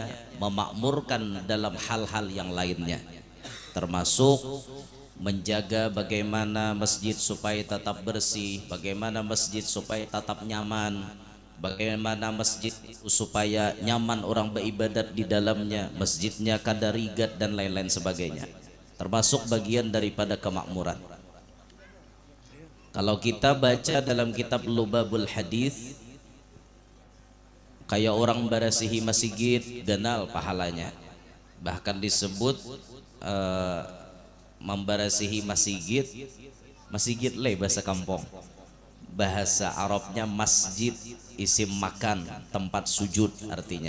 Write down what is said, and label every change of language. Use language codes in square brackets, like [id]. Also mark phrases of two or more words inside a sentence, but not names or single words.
[id] memakmurkan dalam hal-hal yang lainnya, termasuk menjaga bagaimana masjid supaya tetap bersih, bagaimana masjid supaya tetap nyaman, bagaimana masjid supaya nyaman orang beribadat di dalamnya, masjidnya [bjn] kada rigat [id] dan lain-lain sebagainya, termasuk bagian daripada kemakmuran. [bjn] Kalau kita baca dalam kitab Lubabul Hadis, kayak orang barasihi masjid ganal pahalanya, bahkan disebut membarasihi masjid, masjid le bahasa kampung, bahasa Arabnya masjid [ar] اسم مكان, [bjn] tempat sujud artinya.